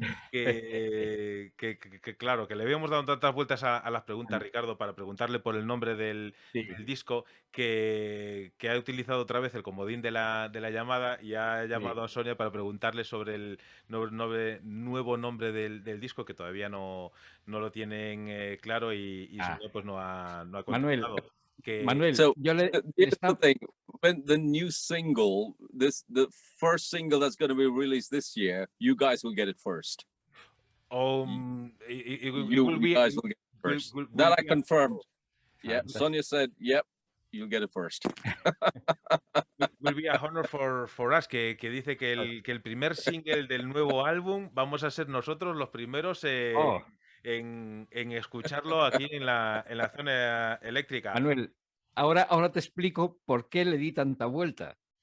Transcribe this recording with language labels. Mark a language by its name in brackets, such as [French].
[Spanish] Que claro, que le habíamos dado tantas vueltas a las preguntas, Ricardo, para preguntarle por el nombre del disco, que ha utilizado otra vez el comodín de la llamada y ha llamado a Sonia para preguntarle sobre el nuevo nombre del disco, que todavía no lo tienen claro y Sonia pues no ha contestado. Manuel, [English] so here's the thing: when the new single, the first single that's going to be released this year, you guys will get it first. You guys will get it first. That I confirmed. Yeah, Sonia said, "Yep, you'll get it first." Will be a honor for us, [Spanish] que dice que el primer single del nuevo álbum vamos a ser nosotros los primeros en escucharlo aquí en la zona eléctrica. Manuel, ahora te explico por qué le di tanta vuelta.